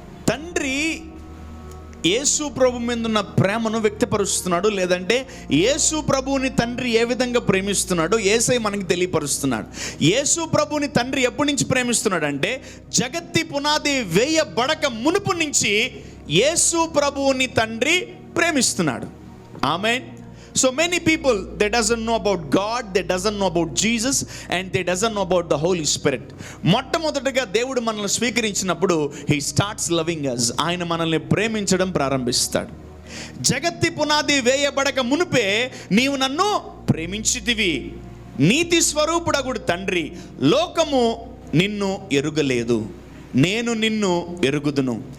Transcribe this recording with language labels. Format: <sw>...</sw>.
<te>తండ్రి యేసు ప్రభు మీద ఉన్న ప్రేమను వ్యక్తపరుస్తున్నాడు, లేదంటే యేసు ప్రభువుని తండ్రి ఏ విధంగా ప్రేమిస్తున్నాడు యేసై మనకి తెలియపరుస్తున్నాడు. యేసు ప్రభువుని తండ్రి ఎప్పటి నుంచి ప్రేమిస్తున్నాడు అంటే జగత్తి పునాది వేయబడక మునుపు నుంచి యేసు ప్రభువుని తండ్రి ప్రేమిస్తున్నాడు. ఆమేన్.</te> <en>So many people, they doesn't know about God, they doesn't know about Jesus, and they doesn't know about the Holy Spirit.</en> <te>మొట్టమొదటిగా దేవుడు మనల్ని స్వీకరించినప్పుడు</te> <en>he starts loving us.</en> <te>ఆయన మనల్ని ప్రేమించడం ప్రారంభిస్తాడు. జగత్తి పునాది వేయబడక మునుపే నీవు నన్ను ప్రేమించితివి. నీతి స్వరూపుడగుడు తండ్రి లోకము నిన్ను ఎరుగలేదు, నేను నిన్ను ఎరుగుదును.</te>